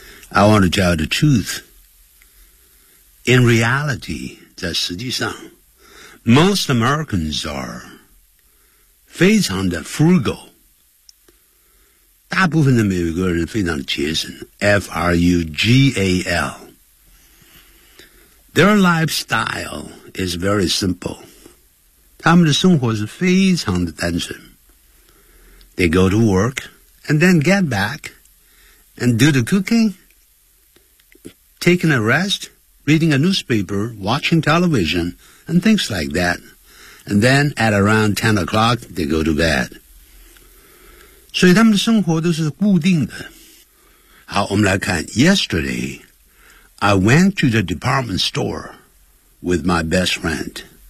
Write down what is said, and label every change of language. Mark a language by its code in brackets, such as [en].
[en] I want to tell the truth. In reality, [zh] 在实际上 [en] most Americans are [zh] 非常的 [en] frugal. [zh] 大部分的美国人非常的节省 ,F-R-U-G-A-L. [en] Their lifestyle is very simple. [zh] 他们的生活是非常的单纯。 [en] They go to work and then get back and do the cooking. Taking a rest, reading a newspaper, watching television, and things like that. And then at around 10 o'clock, they go to bed. [zh] 所以他们的生活都是固定的。好，我们来看。 [en] Yesterday, I went to the department store with my best friend.